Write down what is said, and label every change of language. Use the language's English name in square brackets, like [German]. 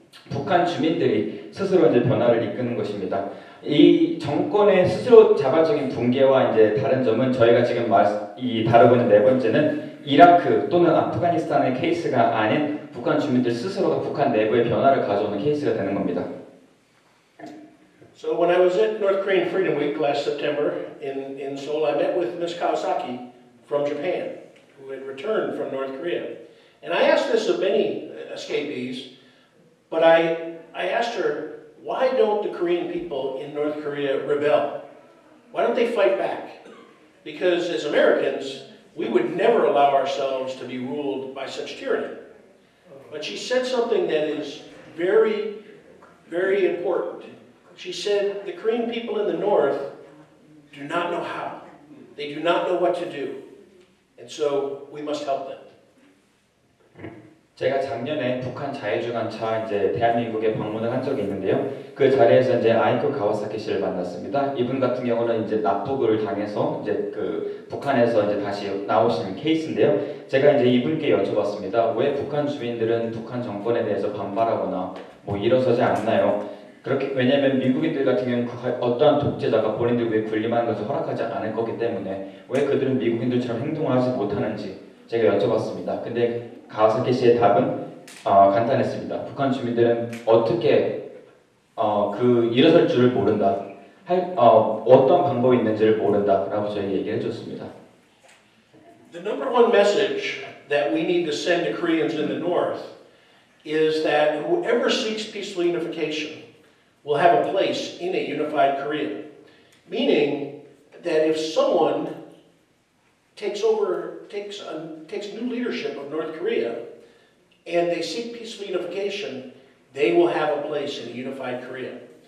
[Korean] 북한 주민들이 스스로 이제 변화를 이끄는 것입니다. 이 정권의 스스로 자발적인 붕괴와 이제 다른 점은 저희가 지금 다루고 있는 네 번째는 이라크 또는 아프가니스탄의 케이스가 아닌 북한 주민들 스스로가 북한 내부의 변화를 가져오는 케이스가 되는 겁니다. [English] So when I was at North Korean Freedom Week last September in Seoul, I met with Ms. Kawasaki from Japan, who had returned from North Korea. And I asked this of many escapees, but I asked her, why don't the Korean people in North Korea rebel? Why don't they fight back? Because as Americans, we would never allow ourselves to be ruled by such tyranny. But she said something that is very, very important. She said the Korean people in the north do not know how. They do not know what to do. And so we must help them. [Korean] 제가 작년에 북한 자유주간차 이제 대한민국에 방문을 한 적이 있는데요. 그 자리에서 이제 아이코 가와사키 씨를 만났습니다. 이분 같은 경우는 이제 납북을 당해서 이제 그 북한에서 이제 다시 나오신 케이스인데요. 제가 이제 이분께 여쭤봤습니다. 왜 북한 주민들은 북한 정권에 대해서 반발하거나 뭐 일어서지 않나요? 그렇게 왜냐하면 미국인들 같은 경우는 어떠한 독재자가 본인들 위해 군림하는 것을 허락하지 않을 거기 때문에 왜 그들은 미국인들처럼 행동을 하지 못하는지 제가 여쭤봤습니다. 근데 가와사키 씨의 답은 간단했습니다. 북한 주민들은 어떻게 일어설 줄을 모른다. 어떤 방법이 있는지를 모른다라고 저에게 얘기를 해줬습니다. [English] The number one message that we need to send to Koreans in the north is that whoever seeks peaceful unification will have a place in a unified Korea. Meaning that if someone takes new leadership of North Korea and they seek peaceful unification, they will have a place in a unified Korea.